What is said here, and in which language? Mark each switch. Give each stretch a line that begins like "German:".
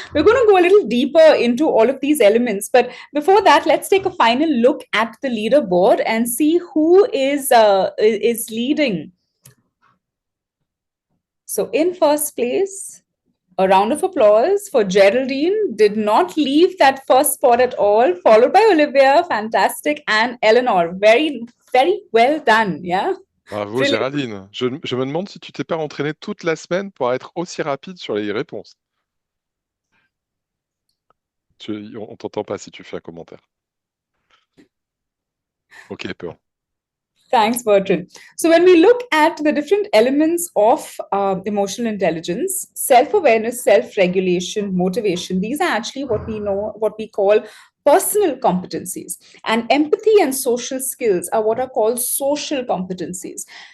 English: We're going to go a little deeper into all of these elements. But before that, let's take a final look at the leaderboard and see who is leading. So in first place, a round of applause for Geraldine. Did not leave that first spot at all. Followed by Olivia, fantastic, and Eleanor. Very, very well done. Yeah.
French: Bravo Géraldine. Je me demande si tu t'es pas entraînée toute la semaine pour être aussi rapide sur les réponses. On t'entend pas si tu fais un commentaire. Ok, peur.
English: Thanks, Bertrand. So when we look at the different elements of emotional intelligence, self-awareness, self-regulation, motivation, these are actually what we call personal competencies. And empathy and social skills are what are called social competencies.